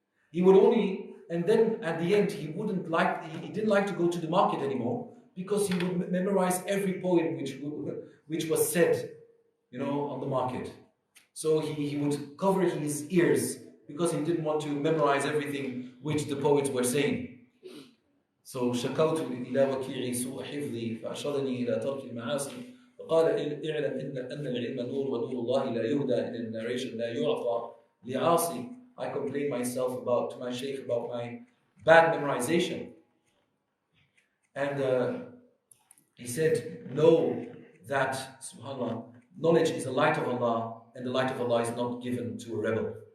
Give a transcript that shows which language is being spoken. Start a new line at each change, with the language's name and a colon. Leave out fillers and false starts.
English: He would only, and then at the end, he didn't like to go to the market anymore, because he would memorize every poem which was said, on the market. So he would cover his ears, because he didn't want to memorize everything which the poets were saying.
Arabic: So شكوت إلى وكيعي سوء حفظي فأرشدني إلى ترك المعاصي وقال اعلم أن العلم نور ونور الله لا يهدى.
English: In the narration,
Arabic: لا يعطى لعاصي.
English: I complained to my Shaykh about my bad memorization. And he said, know that, subhanAllah, knowledge is the light of Allah, and the light of Allah is not given to a rebel.